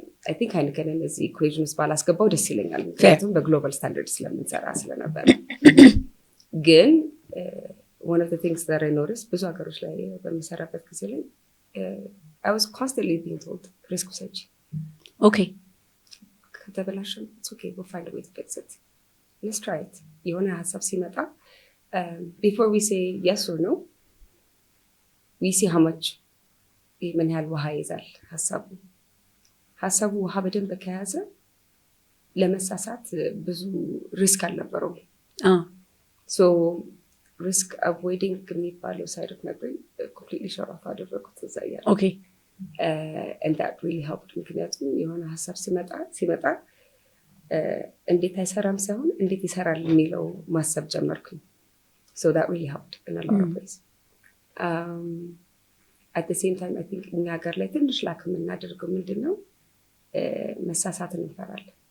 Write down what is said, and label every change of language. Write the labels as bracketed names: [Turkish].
[English] I think [Amharic] አይንከንን እዚህ ኢኩዌሽን ውስጥ ባላስገባው ደስ ይለኛል፣ ምክንያቱም በግሎባል ስታንዳርድ ስለምንሰራ ስለነበር። ግን [English] one of the things that I noticed [Amharic] ብዙ ሀገሮች ላይ በምሰራበት ጊዜ ላይ [English] I was constantly being told risk [Amharic] ውሰጂ። [English] okay [Amharic] ከተበላሸም [English] it's okay, we'll find a way to fix it, let's try it። [Amharic] የሆነ ሀሳብ ሲመጣ [English] before we say yes or no we see how much [Amharic] ምን ያህል ውሃ ይዛል ሀሳቡ ውሃ በደንብ ከያዘ ለመሳሳት ብዙ ሪስክ አልነበረውም። [English] so risk avoiding [Amharic] የሚባለው ሳይድ ኦፍ ነበር [English] completely shut off [Amharic] አደረኩት እዛ እያለ። [English] okay and that really helped። [Amharic] ምክንያቱም የሆነ ሀሳብ ሲመጣ እንዴት አይሰራም ሳይሆን እንዴት ይሰራል የሚለው ማሰብ ጀመርኩኝ። [English] so that really helped in a lot of ways. at the same time I think [Amharic] እኛ ሀገር ላይ ትንሽ ላክ የምናደርገው ምንድን ነው መሳሳትን እንፈራለን።